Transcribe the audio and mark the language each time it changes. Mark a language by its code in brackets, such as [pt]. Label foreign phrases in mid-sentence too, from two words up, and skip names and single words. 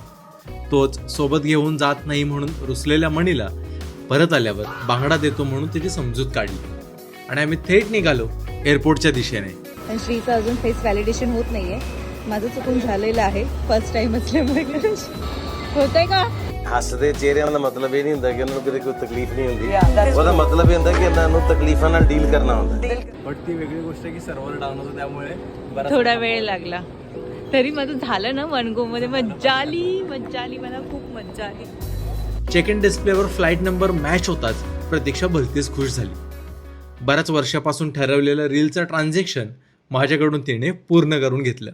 [mr] तोच सोबत घेऊन जात नाही म्हणून रुसलेल्या मणीला परत आल्यावर बांगडा देतो म्हणून तिची समजूत काढली आणि आम्ही थेट निघालो एअरपोर्टच्या दिशेने. पण श्रीचं अजून [en] face validation [mr] होत नाहीये. माझं चुकून झालेलं आहे, [en] first time [mr] असल्यामुळे. होतंय का? [pa] ਹੱਸਦੇ ਚਿਹਰਿਆਂ ਦਾ ਮਤਲਬ ਇਹ ਨਹੀਂ ਹੁੰਦਾ ਕਿ ਉਹਨਾਂ ਨੂੰ ਕਦੇ ਕੋਈ ਤਕਲੀਫ ਨਹੀਂ ਹੁੰਦੀ. ਉਹਦਾ ਮਤਲਬ ਇਹ ਹੁੰਦਾ ਕਿ ਇਹਨਾਂ ਨੂੰ ਤਕਲੀਫਾਂ ਨਾਲ ਡੀਲ ਕਰਨਾ ਹੁੰਦਾ. [mr] बट ती वेगळी गोष्ट की सर्व्हर डाऊन होतं त्यामुळे थोडा वेळ लागला तरी माझं झालं ना. वनगो मध्ये मज्जा आली, मला खूप मज्जा आली. [en] check in [mr] डिस्प्लेवर [en] flight number [mr] मॅच होताच प्रतीक्षा भलतीच खुश झाली. बऱ्याच वर्षापासून ठरवलेलं रीलचं ट्रान्झॅक्शन माझ्याकडून तिने पूर्ण करून घेतलं.